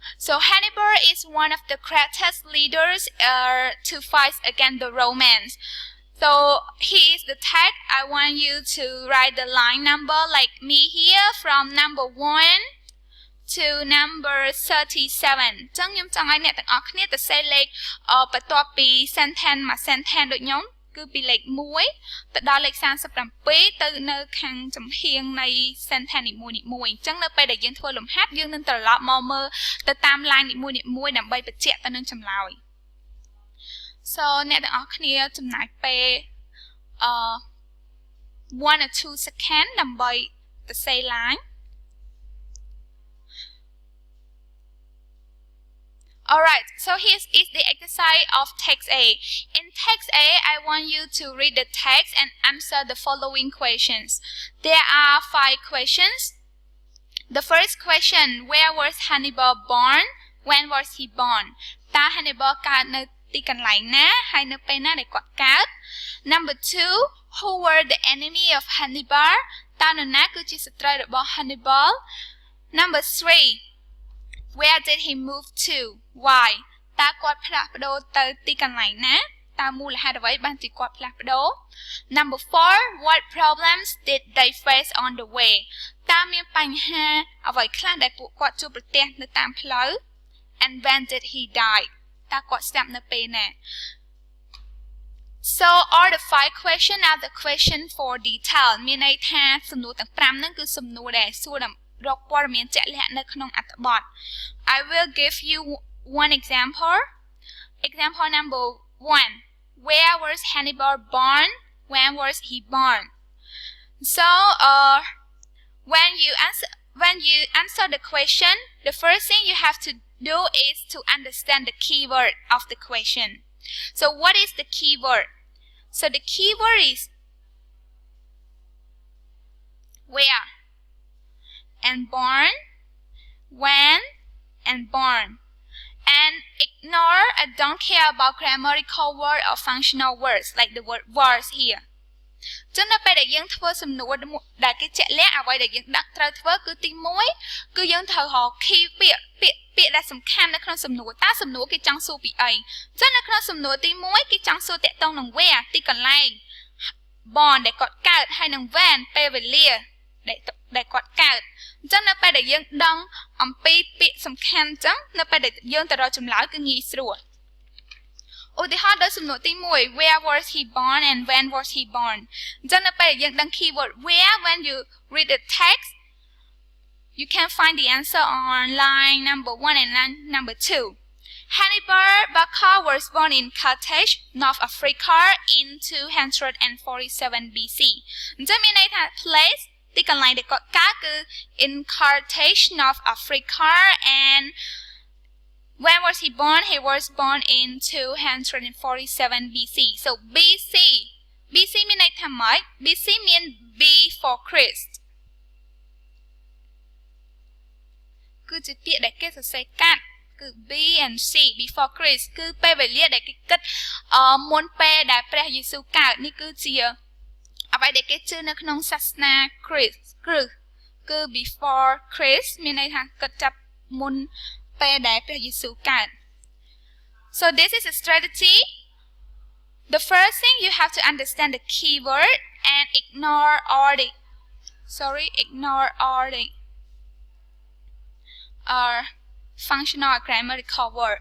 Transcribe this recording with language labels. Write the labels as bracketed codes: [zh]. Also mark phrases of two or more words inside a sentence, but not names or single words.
[en] So Hannibal is one of the greatest leaders to fight against the Romans. So here is the text. I want you to write the line number like me here, from number 1 to number 37. [km] ចឹងខ្ញុំចង់ឲ្យអ្នកទាំងអស់គ្នាទៅសេលេខបន្ទាប់ពី sentence មួយ sentence ដូចខ្ញុំគឺពីលេខ 1 ទៅដល់លេខ 37 ទៅនៅខាងចំហៀងនៃ sentence នីមួយៗអញ្ចឹងនៅពេលដែលយើងធ្វើលំហាត់យើងនឹងត្រឡប់មកមើលទៅតាម line នីមួយៗដើម្បីបញ្ជាក់ទៅនឹងចម្លើយ So អ្នកទាំងអស់គ្នាចំណាយពេល [en] 1 or 2 seconds [km] ដើម្បីទៅសេ line. [en] Alright, so here is the exercise of text A. In text A, I want you to read the text and answer the following questions. There are 5 questions. The first question, where was Hannibal born? When was he born? [km] តើ Hannibal កើតនៅទីកន្លែងណាហើយនៅពេលណាដែលគាត់កើត [en] Number 2, who were the enemy of Hannibal? [km] តើនរណាគឺជាសត្រូវរបស់ Hannibal? [en] Number 3, where did he move to? Why? [km] តើគាត់ផ្លាស់ប្ដូរទៅទីកន្លែងណាតើមូលហេតុអ្វីបានជាគាត់ផ្លាស់ប្ដូរ [en] Number 4, what problems did they face on the way? [km] តើមានបញ្ហាអ្វីខ្លះដែលពួកគាត់ជួបប្រទះនៅតាមផ្លូវ [en] And when did he die? [km] តើគាត់ស្លាប់នៅពេលណា [en] So all the 5 questions are the question for detail [km] មានន័យថាសំណួរទាំង 5 ហ្នឹងគឺសំណួរដែលសួររកព័ត៌មានជាក់លាក់នៅក្នុងអត្ថបទ [en] I will give you one example. Example number 1. Where was Hannibal born? When was he born? So when you answer the question, the first thing you have to do is to understand the keyword of the question. So what is the keyword? So the keyword is where and born, when and born. And ignore and don't care about grammatical word or functional words like the word was here. [km] ចឹងនៅពេលដែលយើងធ្វើសំណួរដែលគេជាក់លាក់អ្វីដែលយើងដាក់ត្រូវធ្វើគឺទី1គឺយើងត្រូវរក key ពាក្យដែលសំខាន់នៅក្នុងសំណួរតើសំណួរគេចង់សួរពីអី ចឹងនៅក្នុងសំណួរទី1គេចង់សួរតាក់ទងនឹង where ទីកន្លែង born ដែលគាត់កើតហើយនឹង when ពេលវេលាដែលគាត់កើតអញ្ចឹង នៅពេលដែលយើងដឹងអំពីពាក្យសំខាន់អញ្ចឹងនៅពេលដែលយើងទៅរកចម្លើយគឺងាយស្រួលឧទាហរណ៍ ដល់សំណួរទី1 [en] where was he born and when was he born [km] អញ្ចឹងនៅពេលដែលយើងដឹង [en] keyword where when you read the text you can find the answer on line number 1 and line number 2 Hannibal Barca was born in Carthage, North Africa in 247 BC [km] អញ្ចឹងមានន័យថា [en] place [km] ទីកន្លែងដែលគាត់កើតគឺ [en] in Carthage, North Africa, and when was he born? He was born in 247 BC. [km] So BC មានន័យថាម៉េច BC មាន [en] before Christ [km] គឺជាពាក្យដែលគេសរសេរកាត់គឺ [en] B and C before Christ [km] គឺពេលវេលាដែលគេគិតមុនពេលដែលព្រះយេស៊ូវកើតនេះគឺជាអ្វីដែលគេជឿនៅក្នុងសាសនាគ្រីស្ទគឺ [en] before Christ [km] មានន័យថាគិតចាប់មុនពេលដែលព្រះយេស៊ូវកើត [en] So this is a strategy. The first thing you have to understand the keyword and ignore all the functional or grammatical word.